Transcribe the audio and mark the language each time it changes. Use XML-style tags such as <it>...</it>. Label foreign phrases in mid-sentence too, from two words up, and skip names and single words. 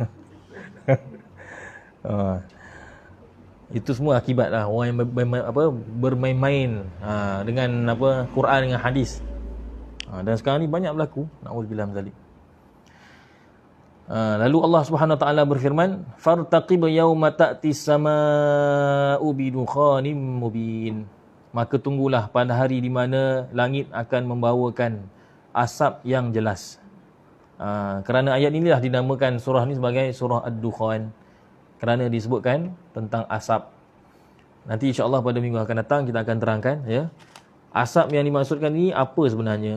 <ms>Itu semua akibat lah orang yang bermain-main dengan Quran, dengan hadis. Dan sekarang ni banyak berlaku.</ms> <ar>نعوذ بالله من ذلك.</ar> <ms>Lalu</ms> <ar>الله سبحانه وتعالى</ar> <ms>berfirman,</ms> <ar>فارتقب يوم تأتي السماء بدخان مبين.</ar> <ms>Maka tunggulah pada hari di mana langit akan membawakan asap yang jelas. Kerana ayat inilah dinamakan surah ni sebagai surah Ad-Dukhan, kerana disebutkan tentang asap. Nanti</ms> <ar>إن شاء الله</ar> <ms>pada minggu akan datang kita akan terangkan, asap yang dimaksudkan ni apa sebenarnya.</ms>